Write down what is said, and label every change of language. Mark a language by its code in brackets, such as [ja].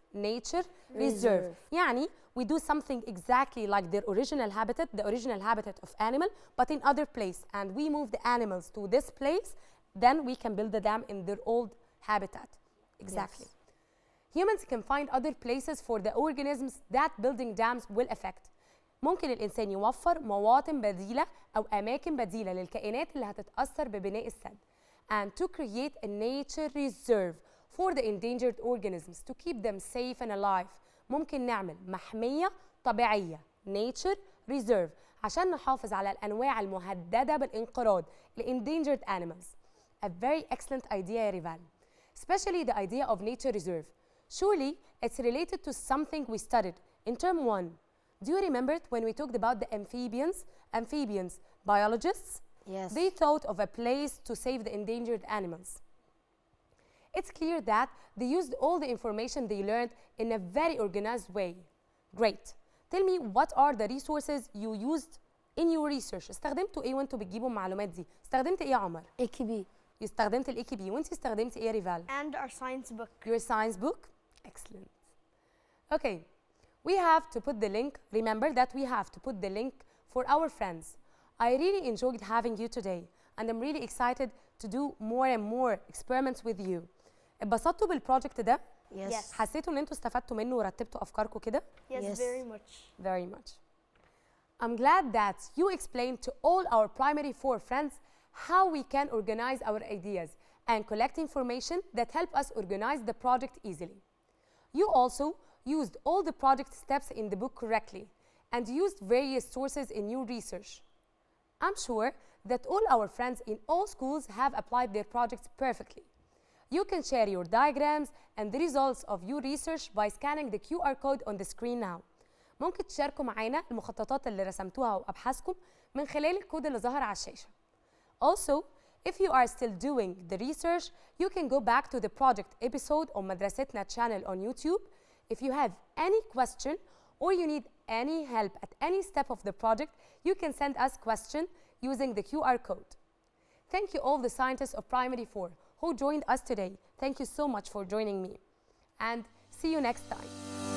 [en] Nature reserve. [ar] يعني [en] we do something exactly like their original habitat, the original habitat of animal, but in other place. And we move the animals to this place, then we can build the dam in their old habitat. Exactly. Yes. Humans can find other places for the organisms that building dams will affect. [ar] ممكن الإنسان يوفر مواطن بديلة أو أماكن بديلة للكائنات اللي هتتأثر ببناء السد. [en] And to create a nature reserve for the endangered organisms to keep them safe and alive. [ar] ممكن نعمل محمية طبيعية [en] nature reserve [ar] عشان نحافظ على الأنواع المهددة بالانقراض [en] endangered animals. A very excellent idea يا ريفال. Especially the idea of nature reserve. Surely it's related to something we studied in term 1. Do you remember it when we talked about the amphibians? Amphibians, biologists? Yes. They thought of a place to save the endangered animals. It's clear that they used all the information they learned in a very organized way. Great. Tell me what are the resources you used in your research. [ar] استخدمتوا ايه وانتوا بتجيبوا المعلومات دي؟ استخدمت ايه يا عمر؟ [en] AKB. [ar] استخدمت الاي كي بي وانتي استخدمتي ايه يا ريفال؟ [en] And our science book. Your science book? Excellent. Okay. We have to put the link. Remember that we have to put the link for our friends. I really enjoyed having you today and I'm really excited to do more and more experiments with you. [ar] اتبسطتوا بالبروجكت ده؟ [en] Yes. [ar] حسيتوا ان انتوا استفدتوا منه ورتبتوا افكاركم كده؟ [en] Yes, Yes. very much. Very much. I'm glad that you explained to all our primary 4 friends how we can organize our ideas and collect information that help us organize the project easily. You also used all the project steps in the book correctly and used various sources in your research. I'm sure that all our friends in all schools have applied their projects perfectly. You can share your diagrams and the results of your research by scanning the QR code on the screen now. [ar] ممكن تشاركوا معانا المخططات اللي رسمتوها وأبحاثكم من خلال الكود اللي ظهر على الشاشة. [en] Also, if you are still doing the research, you can go back to the project episode on مدرستنا channel on YouTube. If you have any question or you need any help at any step of the project, you can send us question using the QR code. Thank you all the scientists of Primary 4 who joined us today. Thank you so much for joining me. And see you next time.